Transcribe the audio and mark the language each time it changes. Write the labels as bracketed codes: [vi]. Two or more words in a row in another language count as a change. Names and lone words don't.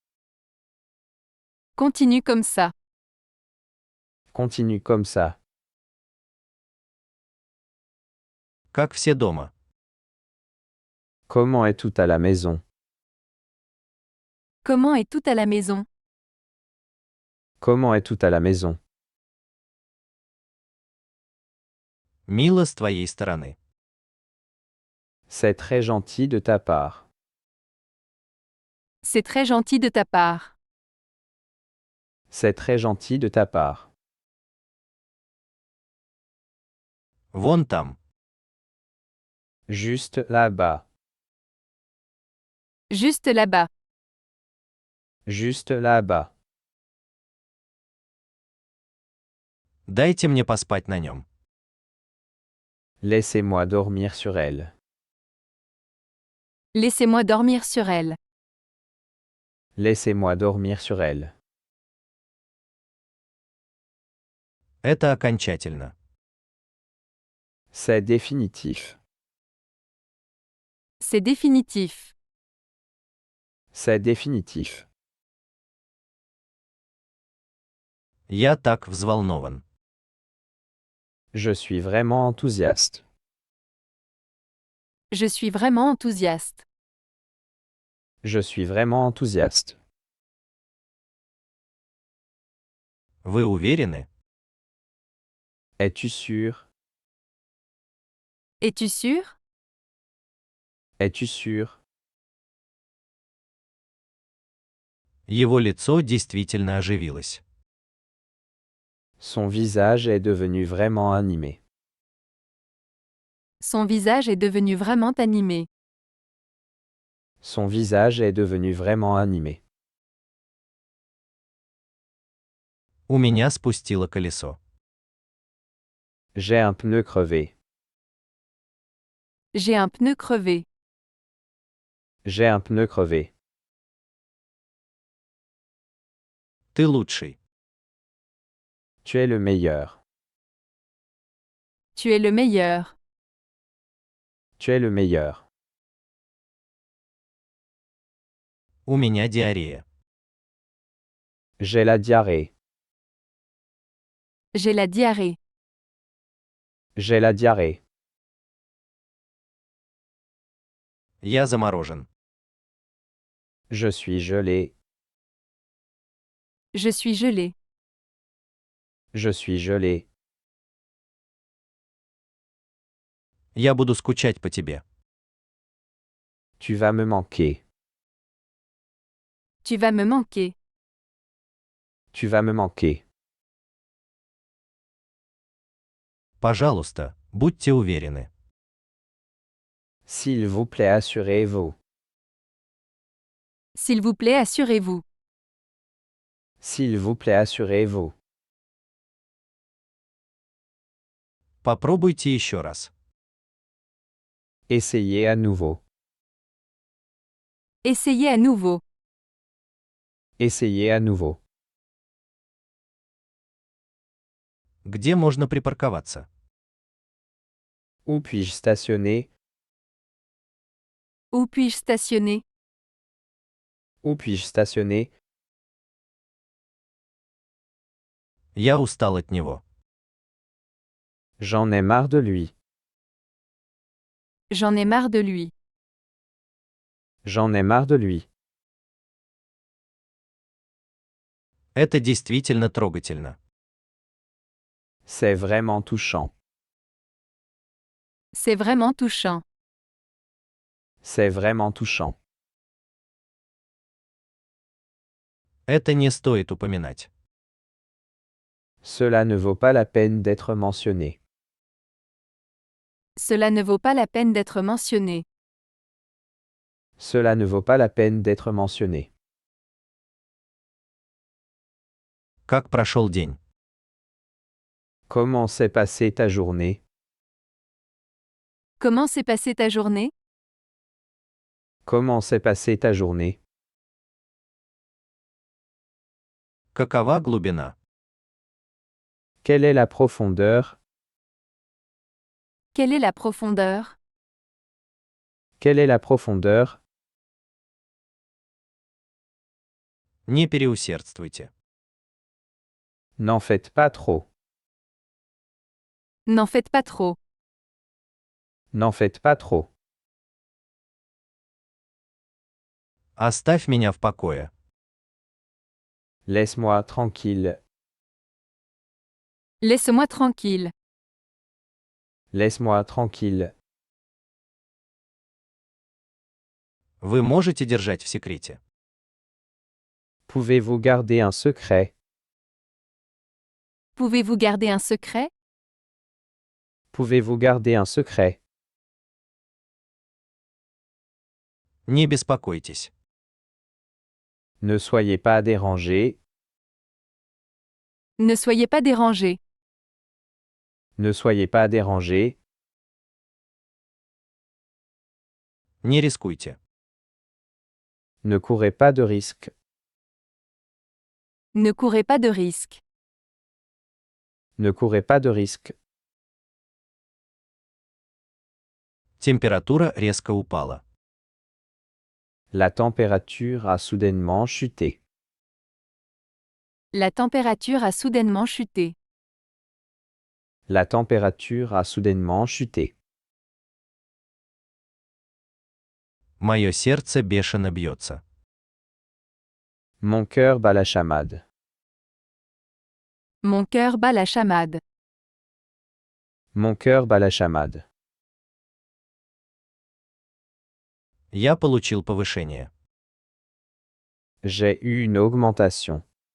[fr] Continue comme ça. Continue comme ça. [ru] Как все дома. [fr] Comment est tout à la maison? Comment est tout à la maison? Comment est tout à la maison? [ru] Мило с твоей стороны. [fr] C'est très gentil de ta part. C'est très gentil de ta part. C'est très gentil de ta part. [ru] Вон там. [fr] Juste là-bas. Juste là-bas. Juste là-bas. [ru] Дайте мне поспать на нем. [fr] Laissez-moi dormir sur elle. Laissez-moi dormir sur elle. Laissez-moi dormir sur elle. [ru] Это окончательно. [fr] C'est définitif. C'est définitif. C'est définitif. [ru] Я так взволнован. [fr] Je suis vraiment enthousiaste. Je suis vraiment enthousiaste. Je suis vraiment enthousiaste. [ru] Вы уверены? [fr] Es-tu sûr? Es-tu sûr? Es-tu sûr? [ru] Его лицо действительно оживилось. [fr] Son visage est devenu vraiment animé. Son visage est devenu vraiment animé. Son visage est devenu vraiment animé. [ru] У меня спустило колесо. [fr] J'ai un pneu crevé. J'ai un pneu crevé. J'ai un pneu crevé. [ru] Ты лучший. [fr] Tu es le meilleur. Tu es le meilleur. Tu es le meilleur. [ru] У меня диарея. [fr] J'ai la diarrhée. J'ai la diarrhée. J'ai la diarrhée. [ru] Я заморожен. [fr] Je suis gelé. Je suis gelé. Je suis gelé. [ru] Я буду скучать по тебе. [fr] Tu vas me manquer. Tu vas me manquer. Tu vas me manquer. [ru] Пожалуйста, будьте уверены. [fr] S'il vous plaît, assurez-vous. S'il vous plaît, assurez-vous. S'il vous plaît, assurez-vous. [ru] Попробуйте еще раз. [fr] Essayez à nouveau. Essayez à nouveau. Essayez à nouveau. [ru] Где можно припарковаться? [fr] Où puis-je stationner? Où puis-je stationner? Où puis-je stationner? [ru] Я устал от него. [fr] J'en ai marre de lui. J'en ai marre de lui. J'en ai marre de lui. [ru] Это действительно трогательно. [fr] C'est vraiment touchant. C'est vraiment touchant. C'est vraiment touchant. [ru] Это не стоит упоминать. [fr] Cela ne vaut pas la peine d'être mentionné. Cela ne vaut pas la peine d'être mentionné. Cela ne vaut pas la peine d'être mentionné. [ru] Как прошел день? [fr] Comment s'est passée ta journée? Comment s'est passée ta journée? Comment s'est passée ta journée? [ru] Какова глубина? [fr] Quelle est la profondeur? Quelle est la profondeur? Quelle est la profondeur? [ru] Не переусердствуйте. [fr] N'en faites pas trop. N'en faites pas trop. N'en faites pas trop. [ru] Оставь меня в покое. [fr] Laisse-moi tranquille. Laisse-moi tranquille. Laisse-moi tranquille. [ru] Вы можете держать в секрете? [fr] Pouvez-vous garder un secret? Pouvez-vous garder un secret? Pouvez-vous garder un secret? [ru] Не беспокойтесь. [fr] Ne soyez pas dérangé. Ne soyez pas dérangé. Ne soyez pas dérangé. [ru] Не рискуйте. [fr] Ne courez pas de risque. Ne courez pas de risque. Ne courez pas de risque. [ru] Температура резко упала. [fr] La température a soudainement chuté. La température a soudainement chuté. La température a soudainement chuté. [ru] Мое сердце бешено бьется. [fr] Mon cœur bat la chamade. Mon cœur bat la chamade. Mon cœur bat la chamade. [ru] Я получил повышение. [fr] J'ai eu une augmentation.